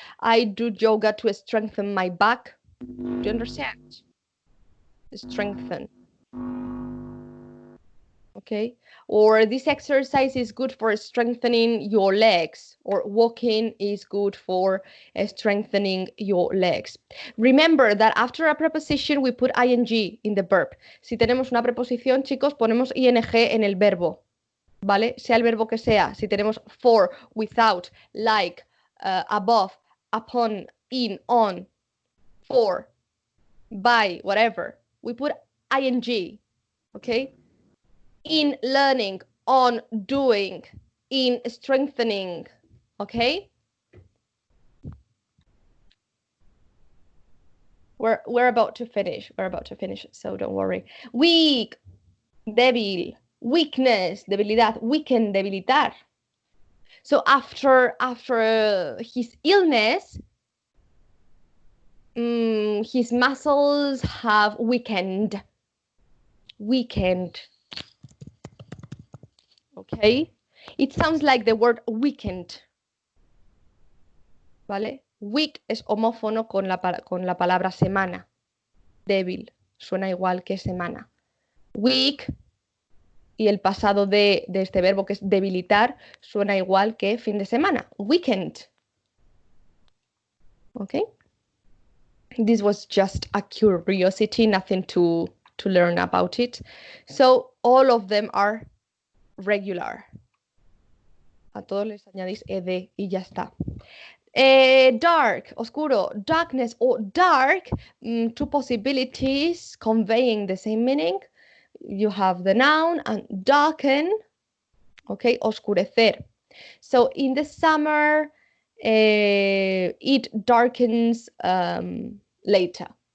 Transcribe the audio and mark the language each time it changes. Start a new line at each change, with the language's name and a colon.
English: I do yoga to strengthen my back. Do you understand? Strengthen. Okay, or this exercise is good for strengthening your legs, or walking is good for strengthening your legs. Remember that after a preposition we put ing in the verb.
Spanish: Si tenemos una preposición, chicos, ponemos ing en el verbo, ¿vale? Sea el verbo que sea. Si tenemos
English: for, without, like, above, upon, in, on, for, by, whatever, we put ing, okay? In learning, on doing, in strengthening, okay? We're about to finish. We're about to finish, so don't worry. Weak, débil, weakness, debilidad, weaken, debilitar. So after his illness, his muscles have weakened. Weakened. Okay? It sounds like the word weakened.
Spanish: ¿Vale? Weak es homófono con la palabra semana. Débil. Suena igual que semana. Weak y el pasado de este verbo, que es debilitar, suena igual que fin de semana.
English: Weekend. Okay? This was just a curiosity, nothing to learn about it. So all of them are regular.
Spanish: A todos les añadís ed y ya está.
English: Dark, oscuro, darkness or dark, two possibilities conveying the same meaning. You have the noun and darken, okay, oscurecer. So in the summer, it darkens later.